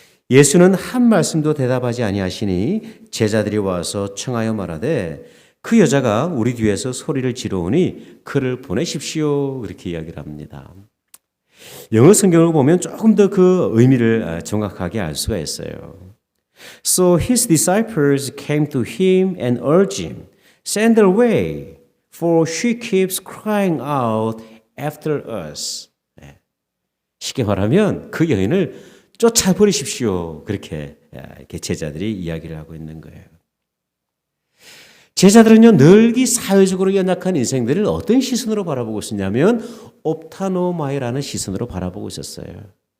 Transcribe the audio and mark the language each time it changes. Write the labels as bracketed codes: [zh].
[ko] 예수는 한 말씀도 대답하지 아니하시니 제자들이 와서 청하여 말하되 그 여자가 우리 뒤에서 소리를 지르오니 그를 보내십시오. 그렇게 이야기를 합니다. 영어 성경을 보면 조금 더 그 의미를 정확하게 알 수가 있어요. [en] So his disciples came to him and urged him, send her away, for she keeps crying out after us. [ko] 쉽게 말하면 그 여인을 쫓아버리십시오. 그렇게 제자들이 이야기를 하고 있는 거예요. 제자들은요, 늘 이 사회적으로 연약한 인생들을 어떤 시선으로 바라보고 있었냐면 옵타노마이라는 시선으로 바라보고 있었어요.